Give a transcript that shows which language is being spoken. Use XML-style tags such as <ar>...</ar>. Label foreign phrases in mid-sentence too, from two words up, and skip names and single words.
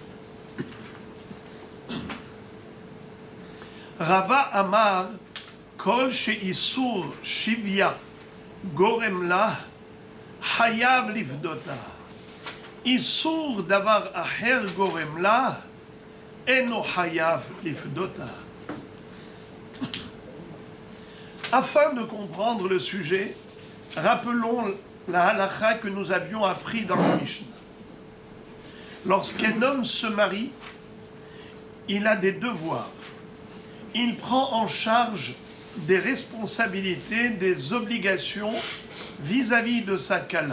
<he>רבה אמר, כל שאיסור שוויה גורם לה, חייב לפדותה. איסור דבר אחר גורם לה, אינו חייב לפדותה.</he> <fr>Afin de comprendre le sujet, rappelons la halakha que nous avions appris dans le Mishnah. Lorsqu'un homme se marie, il a des devoirs. Il prend en charge des responsabilités, des obligations vis-à-vis de sa kala.</fr>